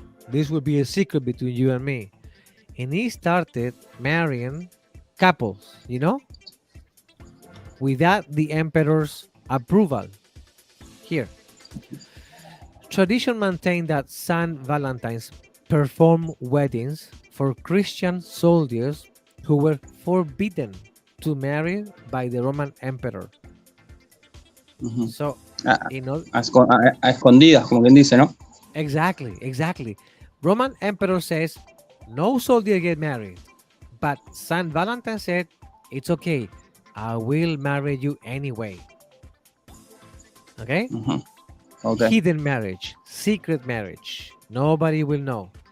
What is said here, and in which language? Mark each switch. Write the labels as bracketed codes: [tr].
[en] This will be a secret between you and me. And he started marrying couples, you know, without the emperor's approval. Here, tradition maintained that Saint Valentine's performed weddings for Christian soldiers who were forbidden to marry by the Roman emperor. Ujú. So, A, you know, [es] a escondidas, como quien dice, ¿no? [en] exactly. Roman emperor says no soldier get married, but Saint Valentine said it's okay. I will marry you anyway. Okay? Ujú. Okay. Hidden marriage, secret marriage. Nobody will know.